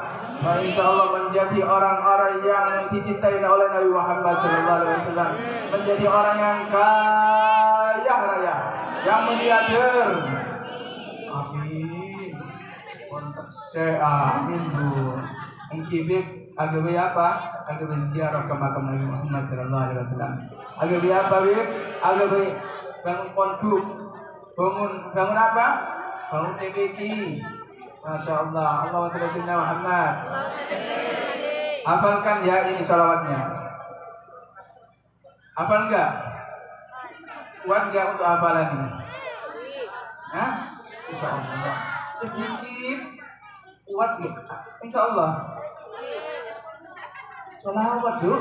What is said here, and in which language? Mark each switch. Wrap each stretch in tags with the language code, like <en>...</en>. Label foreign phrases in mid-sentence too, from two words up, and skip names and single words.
<id>Pak insyaallah menjadi orang-orang yang dicintai oleh Nabi Muhammad SAW, menjadi orang yang kaya raya, yang miliarder. Amin. Kontes amin bu. Mungkin agawe apa? Agawe ziarah ke makam Nabi Muhammad SAW. Agawe apa bib? Agawe bangun pondok, bangun apa? Bangun TPQ.</id> <ar>ما شاء الله. اللهم صل على سيدنا محمد.</ar> <id>Hafalkan ya ini salawatnya. Hafal enggak? Kuat enggak untuk hafalan ini? Hah?</id> <ar>إن شاء الله.</ar> <id>Sedikit kuat enggak?</id> <ar>إن شاء الله.</ar> <id>Salawat dulu.</id>